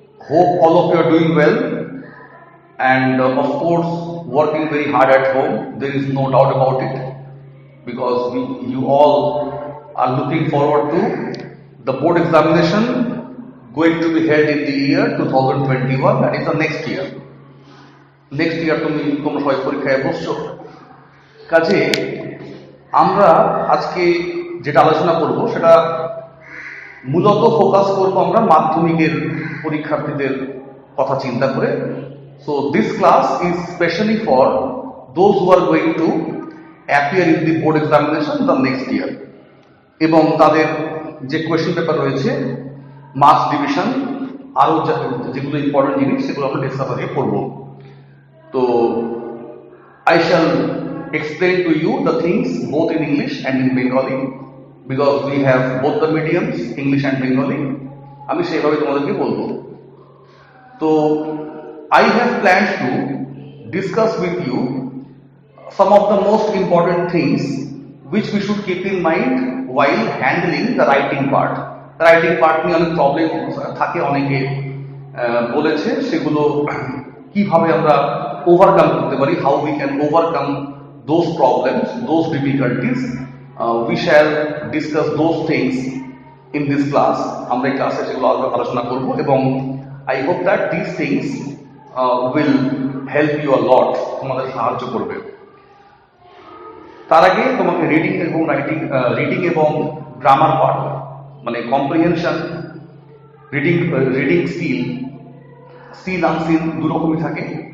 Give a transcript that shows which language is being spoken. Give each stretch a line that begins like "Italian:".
English: Hope all of you are doing well and of course working very hard at home. There is no doubt about it because you all are looking forward to the board examination going to be held in the year 2021, that is the next year. Next year
Bangla: তোমরা সবাই পরীক্ষায় বসছো। কাজে আমরা আজকে যেটা আলোচনা করব সেটা মূলত ফোকাস করব আমরা মাধ্যমিকের পরীক্ষার্থীদের কথা চিন্তা করে।
English: so this class is specially for those who are going to appear in the board examination the next year,
Bangla: এবং তাদের যে কোয়েশ্চেন পেপার রয়েছে, মার্কস ডিভিশন, আরও যেগুলো ইম্পর্টেন্ট জিনিস সেগুলো আমরা ডিসকাস আগে করব।
English: তো I shall explain to you the things both in English and in Bengali because we have both the mediums, English and Bengali.
Bangla: আমি সেইভাবে তোমাদেরকে বলবো।
English: তো I have planned to discuss with you some of the most important things which we should keep in mind while handling the writing part.
Bangla: The writing part নিয়ে অনেক problem থাকে, অনেকে বলেছে, সেগুলো কিভাবে আমরা ওভারকাম করতে পারি,
English: how we can overcome those problems, those difficulties. We shall discuss those things in this class.
Bangla: আমরা এই ক্লাসে সেগুলো আলোচনা করব এবং
English: I hope that these things will help you a lot,
Bangla: তোমাদের সাহায্য করবে। তার আগে তোমাকে রিডিং এবং গ্রামার পার্ট, মানে কম্প্রিহেনশন, রিডিং সিন আনসিন দু রকমই থাকে।